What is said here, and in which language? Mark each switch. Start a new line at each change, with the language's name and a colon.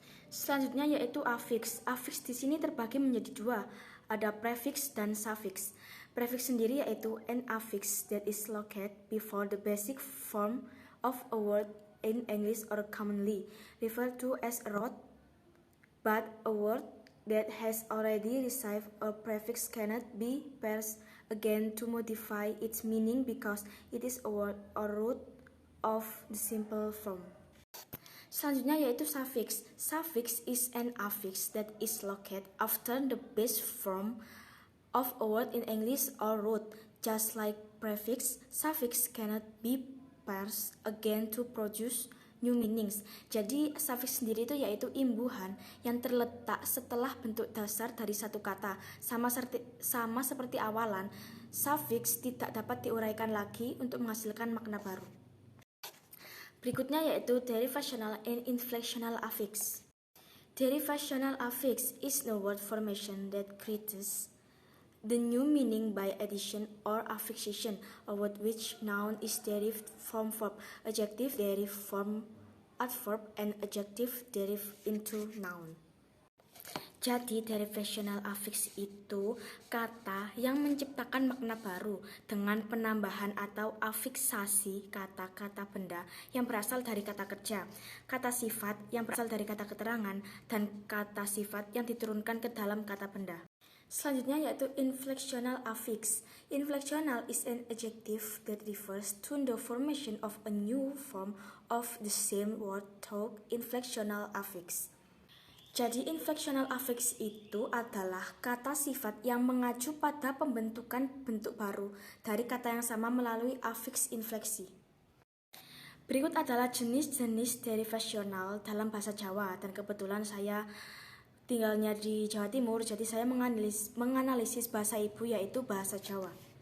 Indonesian: Selanjutnya yaitu affix. Affix di sini terbagi menjadi dua, ada prefix dan suffix. Prefix sendiri yaitu
English: an affix that is located before the basic form of a word in English or commonly referred to as a root, but a word that has already received a prefix cannot be parsed again to modify its meaning because it is a word or root of the simple form.
Indonesian: Selanjutnya yaitu suffix.
English: Suffix is an affix that is located after the base form of a word in English or root. Just like prefix, suffix cannot be parsed again to produce new meanings.
Indonesian: Jadi suffix sendiri itu yaitu imbuhan yang terletak setelah bentuk dasar dari satu kata. Sama seperti awalan, suffix tidak dapat diuraikan lagi untuk menghasilkan makna baru. Berikutnya yaitu derivational and inflectional affix.
English: Derivational affix is the word formation that creates the new meaning by addition or affixation, a word which noun is derived from verb, adjective derived from adverb, and adjective derived into noun.
Indonesian: Jadi derivational affix itu kata yang menciptakan makna baru dengan penambahan atau afiksasi kata-kata benda yang berasal dari kata kerja, kata sifat yang berasal dari kata keterangan, dan kata sifat yang diturunkan ke dalam kata benda. Selanjutnya yaitu inflectional affix.
English: Inflectional is an adjective that refers to the formation of a new form of the same word through inflectional affix.
Indonesian: Jadi inflectional affix itu adalah kata sifat yang mengacu pada pembentukan bentuk baru dari kata yang sama melalui afiks infleksi. Berikut adalah jenis-jenis derivational dalam bahasa Jawa, dan kebetulan saya tinggalnya di Jawa Timur, jadi saya menganalisis bahasa ibu yaitu bahasa Jawa.